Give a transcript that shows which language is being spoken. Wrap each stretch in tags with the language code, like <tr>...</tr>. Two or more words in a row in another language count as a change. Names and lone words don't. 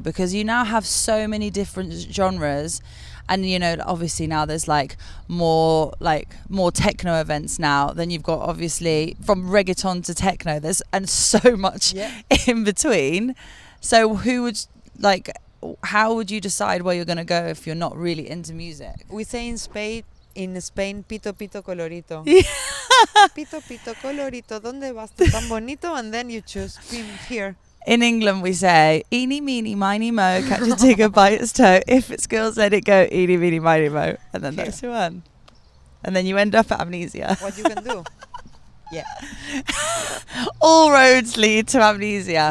<en>Because you now have so many different genres. And, you know, obviously now there's more techno events now. Then you've got, obviously, from reggaeton to techno. And so much in between. So how would you decide where you're going to go if you're not really into music? We say in Spain,</en> <es>pito, pito, colorito. Pito, pito, colorito. ¿Dónde vas tú tan bonito?</es> <en>And then you choose here. In England, we say, eeny, meeny, miny, mo, catch a tiger by its toe. If it skills, let it go, eeny, meeny, miny, mo. And then that's the one. And then you end up at Amnesia. What you can do. Yeah. All roads lead to Amnesia.</en>